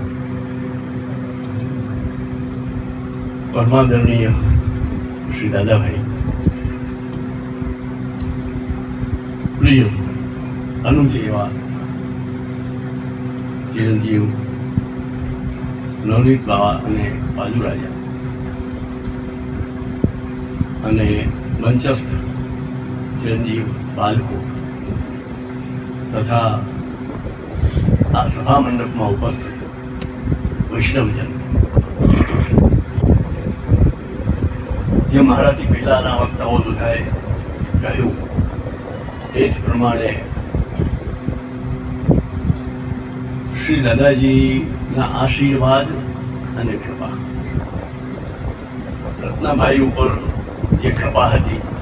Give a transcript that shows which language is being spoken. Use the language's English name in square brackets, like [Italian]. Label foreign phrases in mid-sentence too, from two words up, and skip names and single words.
[Hindi] परमादरणीय श्री दादाभाई, प्रिय अनुज एवा चिरंजीव नवनीत बाबा [Gujarati] અને બાજુરાજા અને મંચસ્થ [Hindi] चिरंजीव बालको तथा आ सभा मंडप में उपस्थित वैष्णवजन [Gujarati] જે મારાથી પહેલાના વક્તાઓ બધાએ કહ્યું એ જ પ્રમાણે શ્રી દાદાજીના આશીર્વાદ અને કૃપા રત્નાભાઈ ઉપર જે કૃપા હતી